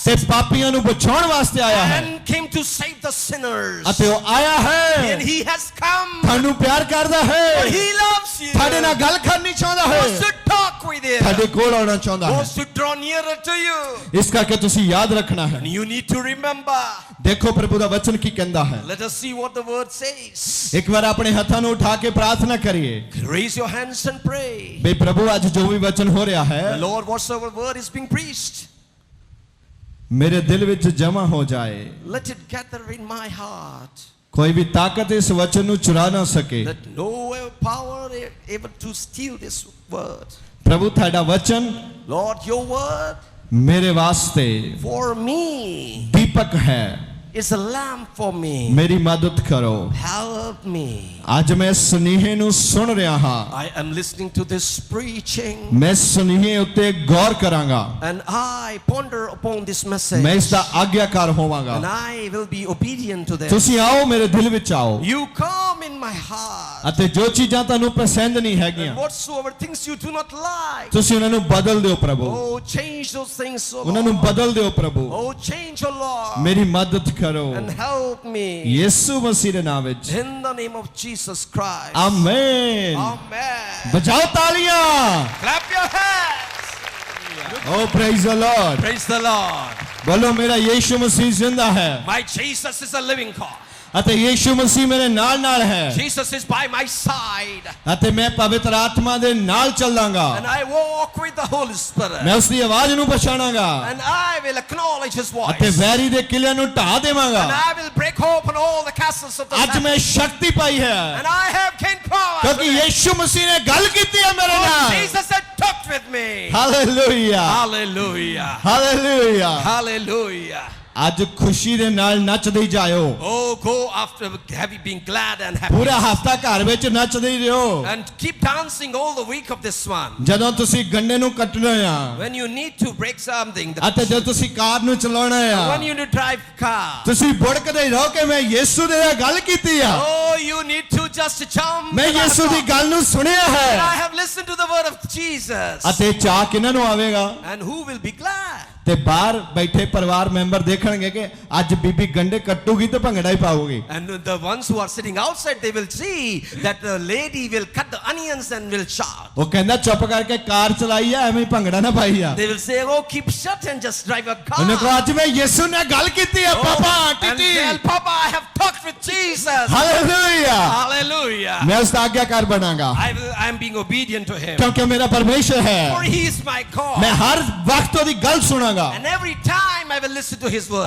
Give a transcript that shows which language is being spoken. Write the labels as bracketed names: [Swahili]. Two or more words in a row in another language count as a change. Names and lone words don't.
[Punjabi] ਤੇ ਪਾਪੀਆਂ ਨੂੰ ਬਚਾਉਣ ਵਾਸਤੇ ਆਇਆ ਹੈ [English] and came to save the sinners. [Punjabi] ਅਤੇ ਉਹ ਆਇਆ [English] And [Punjabi] ਹੈ [English] he has come. [Punjabi] ਤੁਹਾਨੂੰ ਪਿਆਰ ਕਰਦਾ [English] For [Punjabi] ਹੈ [English] he loves you. [Punjabi] ਤੁਹਾਡੇ ਨਾਲ ਗੱਲ ਕਰਨੀ ਚਾਹੁੰਦਾ [English] Wants [Punjabi] ਹੈ [English] to talk with you. [Punjabi] ਤੁਹਾਡੇ ਕੋਲ ਆਉਣਾ ਚਾਹੁੰਦਾ ਹੈ [English] Wants to draw nearer to you. [Punjabi] ਇਸ ਕਰਕੇ ਤੁਸੀਂ ਯਾਦ ਰੱਖਣਾ ਹੈ [English] And you need to remember. [Punjabi] ਦੇਖੋ ਪ੍ਰਭੂ ਦਾ ਵਚਨ ਕੀ ਕਹਿੰਦਾ ਹੈ [English] Let us see what the word says. [Punjabi] ਇੱਕ ਵਾਰ ਆਪਣੇ ਹੱਥਾਂ ਨੂੰ ਉਠਾ ਕੇ ਪ੍ਰਾਰਥਨਾ ਕਰੀਏ [English] Raise your hands and pray. [Punjabi] ਬਈ ਪ੍ਰਭੂ ਅੱਜ ਜੋ ਵੀ ਵਚਨ ਹੋ ਰਿਹਾ ਹੈ [English] The Lord, whatsoever word is being preached, [Punjabi] ਮੇਰੇ ਦਿਲ ਵਿੱਚ ਜਮਾ ਹੋ ਜਾਏ [English] let it gather in my heart. [Punjabi] ਕੋਈ ਵੀ ਤਾਕਤ ਇਸ ਵਚਨ ਨੂੰ ਚੁਰਾ ਨਾ ਸਕੇ [English] Let no power able to steal this word. [Punjabi] ਪ੍ਰਭੂ ਤੁਹਾਡਾ ਵਚਨ [English] Lord, your word [Punjabi] ਮੇਰੇ ਵਾਸਤੇ [English] for me [Punjabi] ਦੀਪਕ ਹੈ [English] is a lamp for me. [Punjabi] ਮੇਰੀ ਮਦਦ ਕਰੋ [English] Help me. [Punjabi] ਅੱਜ ਮੈਂ ਸੁਨੇਹੇ ਨੂੰ ਸੁਣ ਰਿਹਾ ਹਾਂ [English] I am listening to this preaching [Punjabi] ਮੈਂ ਸੁਨੇਹੇ ਉੱਤੇ ਗੌਰ ਕਰਾਂਗਾ [English] and I ponder upon this message [Punjabi] ਮੈਂ ਇਸ ਦਾ ਆਗਿਆਕਾਰ ਹੋਵਾਂਗਾ [English] and I will be obedient to this. [Punjabi] ਤੁਸੀਂ ਆਓ ਮੇਰੇ ਦਿਲ ਵਿੱਚ ਆਓ [English] You come in my heart [Punjabi] ਅਤੇ ਜੋ ਚੀਜ਼ਾਂ ਤੁਹਾਨੂੰ ਪਸੰਦ ਨਹੀਂ ਹੈਗੀਆਂ [English] and whatsoever things you do not like, [Punjabi] ਤੁਸੀਂ ਉਹਨਾਂ ਨੂੰ ਬਦਲ ਦਿਓ ਪ੍ਰਭੂ [English] oh, change those things, oh [Punjabi] ਉਹਨਾਂ ਨੂੰ [English] Lord. [Punjabi] ਬਦਲ ਦਿਓ ਪ੍ਰਭੂ [English] Oh, change, oh Lord, [Punjabi] ਮੇਰੀ ਮਦਦ ਕਰੋ [English] and help me [Punjabi] ਯਿਸੂ ਮਸੀਹ ਦੇ ਨਾਮ ਵਿੱਚ [English] in the name of Jesus Christ. [Punjabi] ਆਮੇਨ [English] Amen. [Punjabi] ਬਜਾਓ ਤਾਲੀਆਂ [English] Clap your hands. O praise the Lord Praise the Lord. [Punjabi] ਬੋਲੋ ਮੇਰਾ ਯਿਸੂ ਮਸੀਹ ਜ਼ਿੰਦਾ ਹੈ [English] My Jesus is a living God. [Punjabi] ਅਤੇ ਯਿਸੂ ਮਸੀਹ ਮੇਰੇ ਨਾਲ ਨਾਲ ਹੈ [English] Jesus is by my side. [Punjabi] ਅਤੇ ਮੈਂ ਪਵਿੱਤਰ ਆਤਮਾ ਦੇ ਨਾਲ ਚੱਲਾਂਗਾ [English] And I walk with the Holy Spirit. [Punjabi] ਮੈਂ ਉਸ ਦੀ ਆਵਾਜ਼ ਨੂੰ ਪਛਾਣਾਂਗਾ [English] And I will acknowledge His [Punjabi] ਅਤੇ [English] voice. [Punjabi] ਵੈਰੀ ਦੇ ਕਿਲਿਆਂ ਨੂੰ ਢਾ ਦੇਵਾਂਗਾ [English] And I will break open all the castles of the [Punjabi] ਅੱਜ [English] Satan. [Punjabi] ਮੈਂ ਸ਼ਕਤੀ ਪਾਈ ਹੈ [English] And I have gained power. [Punjabi] ਕਿਉਂਕਿ ਯਿਸੂ ਮਸੀਹ ਨੇ ਗੱਲ ਕੀਤੀ ਹੈ ਮੇਰੇ [English] Oh, [Punjabi] ਨਾਲ [English] Jesus had talked with me. [Punjabi] ਹਾਲੇਲੂਇਆ [English] Hallelujah. [Punjabi] ਹਾਲੇਲੂਇਆ [English] Hallelujah. [Punjabi] ਅੱਜ ਖੁਸ਼ੀ ਦੇ ਨਾਲ ਨੱਚਦੇ ਹੀ ਜਾਇਓ [English] Oh, go after being glad and happy. [Punjabi] ਪੂਰਾ ਹਫਤਾ ਘਰ ਵਿੱਚ ਨੱਚਦੇ ਹੀ ਰਹੋ [English] And keep dancing all the week of this month. [Punjabi] ਜਦੋਂ ਤੁਸੀਂ ਗੰਨੇ ਨੂੰ ਕੱਟਣਾ ਆ [English] When you need to break something, [Punjabi] ਅਤੇ ਜਦੋਂ ਤੁਸੀਂ ਕਾਰ ਨੂੰ ਚਲਾਉਣਾ ਆ [English] when you need to drive car. [Punjabi] ਤੁਸੀਂ ਬੁੜਕਦੇ ਹੀ ਰਹੋ ਕਿ ਮੈਂ ਯਿਸੂ ਦੇ ਨਾਲ ਗੱਲ ਕੀਤੀ ਆ [English] Oh, you need to just jump. [Punjabi] ਮੈਂ ਯਿਸੂ ਦੀ ਗੱਲ ਨੂੰ ਸੁਣਿਆ [English] I [Punjabi] ਹੈ [English] have listened to the word of Jesus. [Punjabi] ਅਤੇ ਚਾਹ ਕਿਹਨਾਂ ਨੂੰ ਆਵੇਗਾ [English] And who will be glad? [Punjabi] ਤੇ ਬਾਹਰ ਬੈਠੇ ਪਰਿਵਾਰ ਮੈਂਬਰ ਦੇਖਣਗੇ ਕਿ ਅੱਜ ਬੀਬੀ ਗੰਡੇ ਕੱਟੂਗੀ ਤੇ ਭੰਗੜਾ ਹੀ ਪਾਊਗੀ [English] And the ones who are sitting outside, they will see that the lady will cut the onions and will shout. [Punjabi] ਉਹ ਕਹਿੰਦਾ ਚੁੱਪ ਕਰਕੇ ਕਾਰ ਚਲਾਈ ਆ ਐਵੇਂ ਹੀ ਭੰਗੜਾ ਨਾ ਪਾਈ ਆ [English] They will say, oh, keep shut and just drive a car. [Punjabi] ਉਹਨੇ ਕਿਹਾ ਅੱਜ ਮੈਂ ਯਿਸੂ ਨਾਲ ਗੱਲ ਕੀਤੀ ਆ ਪਾਪਾ [English] And ਟੀਟੀ tell Papa, I have talked with Jesus. [Punjabi] ਹਾਲੇਲੂਇਆ [English] Hallelujah. [Punjabi] ਮੈਂ ਉਸ ਦਾ ਆਗਿਆਕਾਰ ਬਣਾਂਗਾ [English] I am being obedient to him. [Punjabi] ਕਿਉਂਕਿ ਮੇਰਾ ਪਰਮੇਸ਼ਰ ਹੈ [English] For he is my God. [Punjabi] ਮੈਂ ਹਰ ਵਕਤ ਉਹਦੀ ਗੱਲ ਸੁਣਾਂਗਾ [English] And every time I will listen to his word.